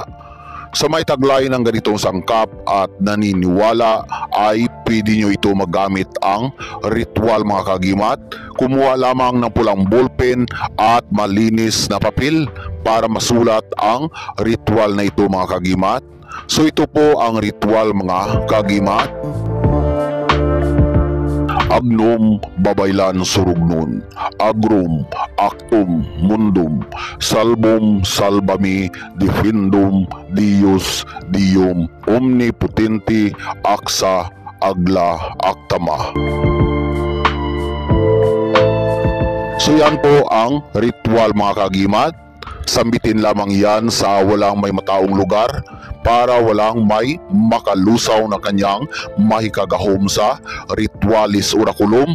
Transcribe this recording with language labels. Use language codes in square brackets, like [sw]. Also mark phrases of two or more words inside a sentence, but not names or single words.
[tl] Sa may taglay ng ganitong sangkap at naniniwala ay pwede nyo ito magamit ang ritual mga kagimat. Kumuha lamang ng pulang ballpen at malinis na papel para masulat ang ritual na ito mga kagimat. So ito po ang ritual mga kagimat. [la] Agnum babaylan surugnon, agrum actum mundum, salbum salvami defendum Dios Dium omnipotenti axa agla actama. [tl] So yan po ang ritual mga kagimat. Sambitin lamang yan sa walang may mataong lugar para walang may makalusaw na kanyang mahikagahom sa [la] ritualis oraculum.